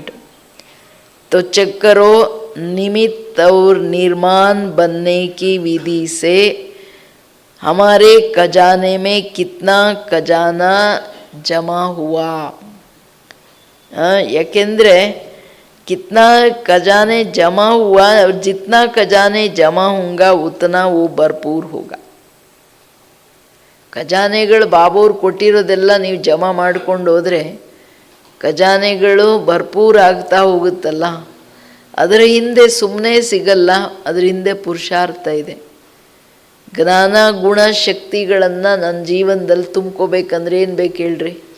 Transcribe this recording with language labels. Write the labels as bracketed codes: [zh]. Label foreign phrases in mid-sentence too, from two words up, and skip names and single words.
[hi] तो चेक करो निमित्त और निर्माण बनने की विधि से हमारे खजाने में कितना खजाना जमा हुआ. याकेंद्रे कितना खजाने जमा हुआ और जितना खजाने जमा होगा उतना वो भरपूर होगा. [kn] ಖಜಾನೆಗಳು ಬಾಬೋರು ಕೊಟ್ಟಿರೋದೆಲ್ಲ ನೀವು ಜಮಾ ಮಾಡ್ಕೊಂಡು ಹೋದರೆ ಖಜಾನೆಗಳು ಭರ್ಪೂರ ಆಗ್ತಾ ಹೋಗುತ್ತಲ್ಲ. ಅದರ ಹಿಂದೆ ಸುಮ್ಮನೆ ಸಿಗಲ್ಲ, ಅದರ ಹಿಂದೆ ಪುರುಷಾರ್ಥ ಇದೆ. ಜ್ಞಾನ ಗುಣ ಶಕ್ತಿಗಳನ್ನು ನನ್ನ ಜೀವನದಲ್ಲಿ ತುಂಬ್ಕೋಬೇಕಂದ್ರೆ ಏನು ಬೇಕು ಹೇಳ್ರಿ?